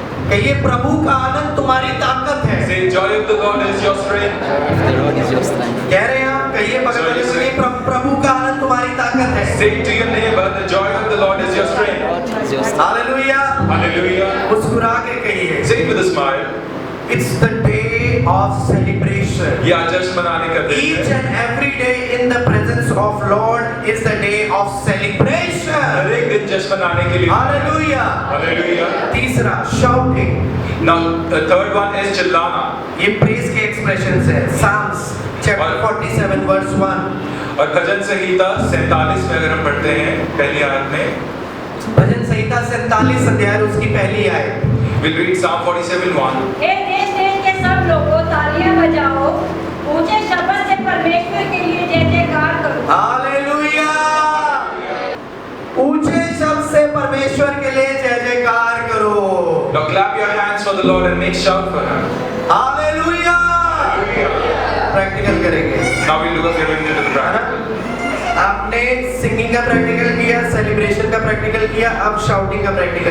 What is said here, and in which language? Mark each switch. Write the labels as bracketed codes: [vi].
[hi] कहिए प्रभु का आनंद तुम्हारी ताकत है। [en] Say joy of the Lord is your strength. [hi] कह रहे हैं आप, कहिए बगल वाले से कहिए प्रभु का आनंद तुम्हारी ताकत है। [en] Say to your neighbor, the joy of the Lord is your strength. [hi] Hallelujah. [en] Hallelujah. [hi] मुस्कुरा के कहिए [en] Say it with a smile. It's the day of celebration. [hi] Yeah, जश्न मनाने का दिन [en] Each [hi] है. [en] and every day in the presence of Lord is the day of celebration. [hi] हर एक दिन जश्न मनाने के लिए. हालेलुया। [en] Hallelujah. [hi] तीसरा shouting, [en] Now the third one is चिल्लाना. [hi] ये प्रेज के एक्सप्रेशंस है। [en] Psalms chapter 47 verse 1। [hi] और भजन संहिता 47 में अगर हम पढ़ते हैं पहली आयत में, भजन संहिता 47 अध्याय उसकी पहली आयत। [en] we'll read Psalm 47:1. [hi] हे देश देश के सब लोगों तालियां बजाओ, ऊंचे शब्द से परमेश्वर के लिए जय जयकार करो। हालेलुया। ऊंचे शब्द से परमेश्वर के लिए जय जयकार करो। [en] Now clap your hands for the Lord and make shout for Him. [hi] Hallelujah. Practical करेंगे। [en] Now we'll do a few into the practical. [hi] आपने सिंगिंग का प्रैक्टिकल किया, सेलिब्रेशन का प्रैक्टिकल किया, अब शाउटिंग का प्रैक्टिकल